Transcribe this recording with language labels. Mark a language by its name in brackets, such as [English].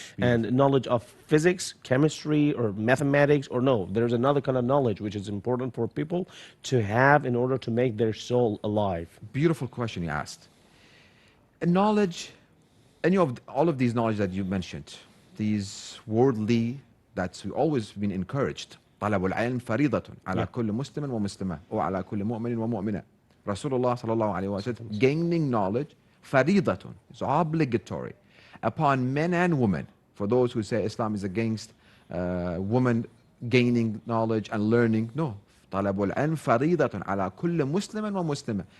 [English] And knowledge of physics, chemistry, or mathematics, or no, there's another kind of knowledge which is important for people to have in order to make their soul alive. Beautiful question you asked. Knowledge, any of all of these knowledge that you mentioned, these worldly, that's we always been encouraged. [Arabic] طلب العلم فريضة على كل مسلم ومسلمة أو على كل مؤمن ومؤمنة. [English] Rasulullah sallallahu alaihi wasallam said, gaining knowledge فريضة is obligatory upon men and women. For those who say Islam is against women gaining knowledge and learning, no. [Arabic] طلب العلم فريضة على كل مسلم ومسلمة.